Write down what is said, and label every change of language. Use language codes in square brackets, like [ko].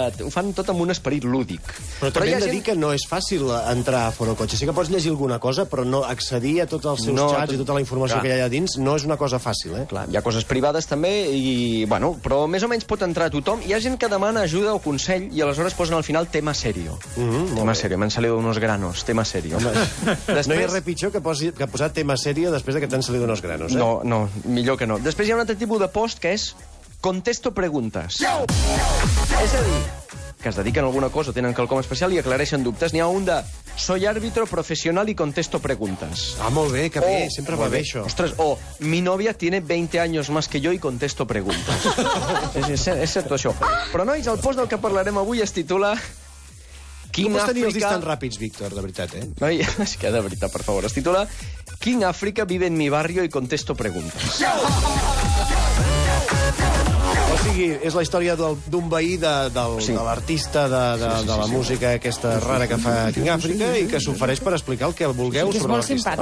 [ca] Ho fan tot amb un esperit lúdic. Però també hem de dir que no és fàcil entrar a Forocoches. Sí que pots llegir alguna cosa, però no accedir a tots els seus xats i tota la informació que hi ha allà dins no és una cosa fàcil, Clar, hi ha coses privades també, però més o menys pot entrar tothom. Hi ha gent que demana ajuda o consell i aleshores posen al final [es] tema serio. Tema serio, m'han salido unos granos, tema serio. [ca] No hi ha res pitjor que posar [es] tema serio [ca] després que [es] t'han salido unos granos, [ca] No, millor que no. Després hi ha un altre tipus de post que és contesto preguntes. És a dir, que es dediquen a alguna cosa, tenen quelcom especial i aclareixen dubtes. N'hi ha un de [es] soy árbitro profesional y contesto preguntas. [ca] Molt bé, que bé, sempre va bé això. [es] Ostres, mi novia tiene 20 años más que yo y contesto preguntas. [ca] És cert això. Però, nois, el post del que parlarem avui es titula... No pots tenir els dits tan ràpids, Víctor, de veritat, Noi, és que de veritat, per favor. Es titula [es] King África vive en mi barrio y contesto preguntas. [ca] O sigui, és la història d'un veí de l'artista de la música aquesta rara que fa King África i que s'ofereix per explicar el que vulgueu sobre l'artista.